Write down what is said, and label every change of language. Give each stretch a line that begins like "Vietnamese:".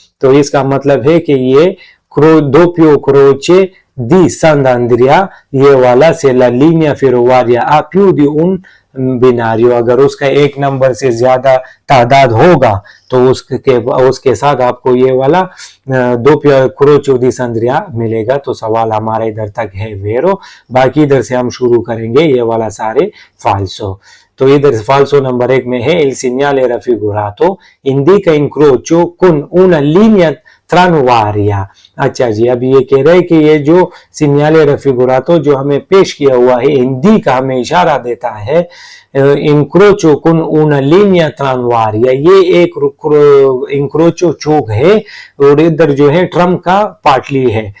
Hindi: तो इसका मतलब है कि ये doppio croce di Sant'Andrea, ये वाला से
Italian: la linea ferroviaria a più di un binario,
Hindi: अगर उसका एक नंबर से ज्यादा तादाद होगा तो उसके साथ आपको ये वाला doppio croce di Sant'Andrea मिलेगा। तो सवाल हमारा इधर तक है वेरो, बाकी इधर से हम शुरू करेंगे ये वाला सारे फाल्सो। तो इधर फाल्सो नंबर 1 में है
Italian: il segnale raffigurato indica incrocio con una linea tranviaria।
Hindi: अच्छा जी, अब ये कह रहे हैं कि ये जो सिग्नाले रफिगुरातो जो हमें पेश किया हुआ है, हिंदी का हमें इशारा देता है इंक्रोचो कुन
Italian: una linea tranviaria,
Hindi: ये एक इंक्रोचो चौक है और इधर जो है ट्रम का पाटली है।